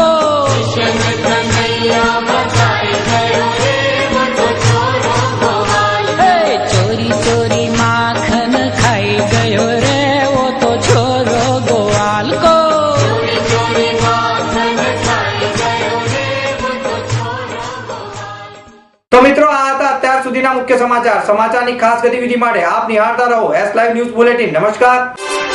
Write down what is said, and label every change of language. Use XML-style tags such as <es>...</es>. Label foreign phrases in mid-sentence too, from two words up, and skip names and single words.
<raj>कन्हैया बताए गयो रे वो तो छोरो गोवाल को. चोरी चोरी माखन खाई गयो रे वो तो छोरो गोवाल को. चोरी चोरी माखन खाई गयो रे वो तो छोरो गोवाल.</raj> <gu>તો મિત્રો, આ હતા અત્યાર સુધીના મુખ્ય સમાચારની ખાસ ગતિવિધિ માટે આપ નિહાળતા રહો S લાઈવ ન્યૂઝ બુલેટિન. નમસ્કાર.</gu>